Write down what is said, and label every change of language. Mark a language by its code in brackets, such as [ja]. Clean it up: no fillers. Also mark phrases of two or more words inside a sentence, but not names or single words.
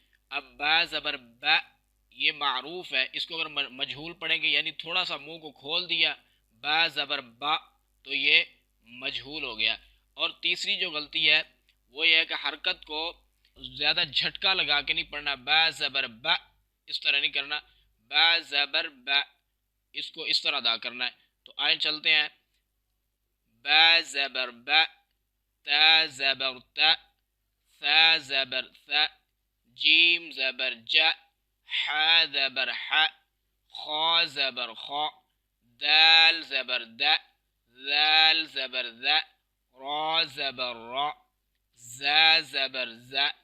[ur] اب با زبر با یہ معروف ہے، اس کو اگر مجہول پڑھیں گے یعنی تھوڑا سا منہ کو کھول دیا، با زبر با، تو یہ مجہول ہو گیا۔ اور تیسری جو غلطی ہے وہ یہ ہے کہ حرکت کو زیادہ جھٹکا لگا کے نہیں پڑھنا، با زبر با اس طرح نہیں کرنا، با زبر با اس کو اس طرح ادا کرنا ہے۔ تو آئیں چلتے ہیں۔ با زبر با، تا زبر تا، ثا زبر ثا، جیم زبر جا، حا زبر حا، خا زبر خا، دال زبر دا، ذال زبر ذا، را زبر را، زا زبر زا،